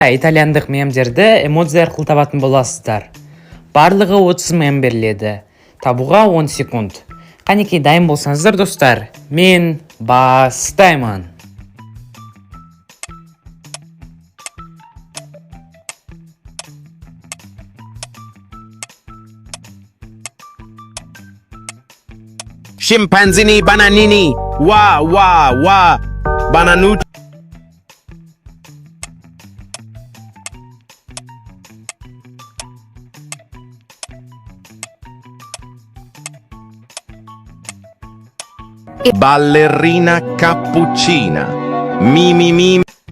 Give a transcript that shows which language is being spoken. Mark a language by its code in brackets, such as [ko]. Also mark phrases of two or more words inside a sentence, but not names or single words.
[kk] Итальяндық мемдерді эмодзи арқылы табатын боласыздар. Барлығы 30 мем беріледі. Табуға 10 секунд. Қанекей дайын болсаңыздар, достар, мен бастаймын. [it] Scimpanzini bananini, wa wa wa, bananucci. Ballerina cappuccina, mi mi mi.